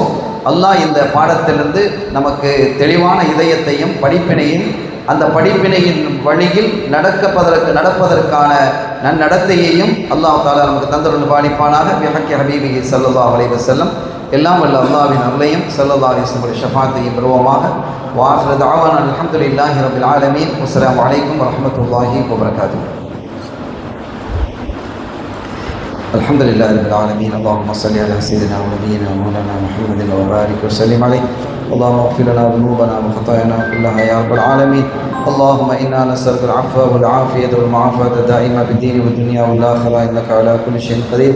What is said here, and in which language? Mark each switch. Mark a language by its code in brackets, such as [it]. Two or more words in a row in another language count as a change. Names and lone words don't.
[ta] அல்லாஹ் இந்த பாடத்திலிருந்து நமக்கு தெளிவான இதயத்தையும் படிப்பினையும், அந்த படிப்பினையின் வழியில் நடப்பதற்கான நன்னடத்தையையும் [ar] الله تعالى [ta] நமக்கு தந்தருள் பாலிப்பானாக. [ar] بحق حبيبه صلى الله عليه وسلم. [ta] எல்லாம் வல்ல அல்லாஹ்வின் அருளையும் [ar] صلى الله عليه وسلم [ta] ஷஃபாஅத்தையும் பெறுவோமாக. [ar] وآخر دعوانا الحمد لله رب العالمين والسلام عليكم ورحمة الله وبركاته. الحمد لله رب العالمين. اللهم صل على سيدنا ونبينا ومولانا محمد وبارك وسلم عليه. اللهم اغفر لنا ذنوبنا وخطايانا كلها يا رب العالمين. اللهم انا نسالك العفو والعافيه والمعافاه الدائمه في الدين والدنيا والاخره انك على كل شيء قدير.